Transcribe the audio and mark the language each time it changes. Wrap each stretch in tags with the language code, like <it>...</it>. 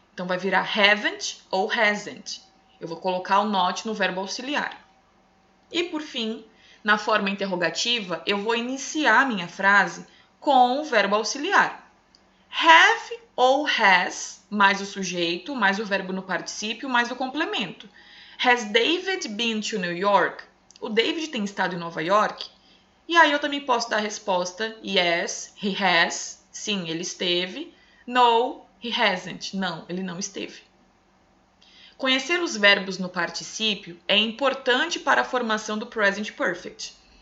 <pt>Então vai virar haven't ou hasn't. Eu vou colocar o not no verbo auxiliar. E por fim, na forma interrogativa, eu vou iniciar minha frase com o verbo auxiliar. Have ou has, mais o sujeito, mais o verbo no particípio, mais o complemento.</pt> <en>Has David been to New York?</en> <pt>O David tem estado em Nova York? E aí eu também posso dar a resposta</pt> <en>yes, he has.</en> <pt>Sim, ele esteve.</pt> <en>No, he hasn't.</en> <pt>Não, ele não esteve. Conhecer os verbos no particípio é importante para a formação do present perfect.</pt>